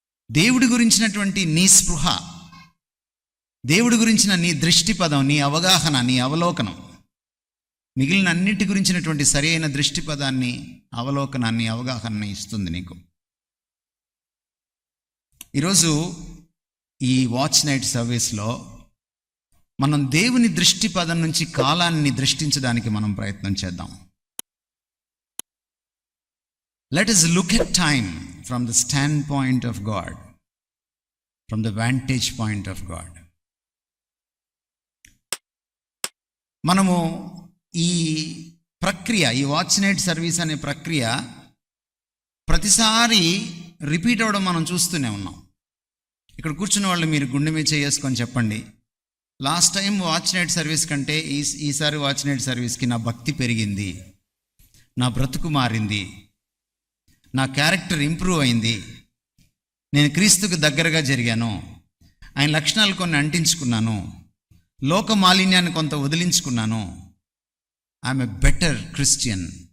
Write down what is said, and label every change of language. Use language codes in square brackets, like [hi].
[te] దేవుడి గురించినటువంటి నీ స్పృహ, దేవుడి గురించిన నీ దృష్టిపదం, నీ అవగాహన, నీ అవలోకనం, మిగిలిన అన్నిటి గురించినటువంటి సరి అయిన దృష్టిపదాన్ని, అవలోకనాన్ని, అవగాహనని ఇస్తుంది నీకు. ఈరోజు ఈ వాచ్ నైట్ సర్వీస్లో మనం దేవుని దృష్టిపదం నుంచి కాలాన్ని దృష్టించడానికి మనం ప్రయత్నం చేద్దాం. [en] Let us look at time from the standpoint of God, from the vantage point of God. [te] మనము ఈ ప్రక్రియ, ఈ వాచ్ నైట్ సర్వీస్ అనే ప్రక్రియ ప్రతిసారి రిపీట్ అవ్వడం మనం చూస్తూనే ఉన్నాం. ఇక్కడ కూర్చున్న వాళ్ళు మీరు గుండె మీద చేసుకొని చెప్పండి, last time watch night service కంటే ఈసారి వాచ్ నైట్ సర్వీస్కి నా భక్తి పెరిగింది, నా బ్రతుకు మారింది, నా క్యారెక్టర్ ఇంప్రూవ్ అయింది, నేను క్రీస్తుకు దగ్గరగా జరిగాను, ఆయన లక్షణాలు కొన్ని అంటించుకున్నాను, లోక మాలిన్యాన్ని కొంత వదిలించుకున్నాను, [en] I'm a better Christian,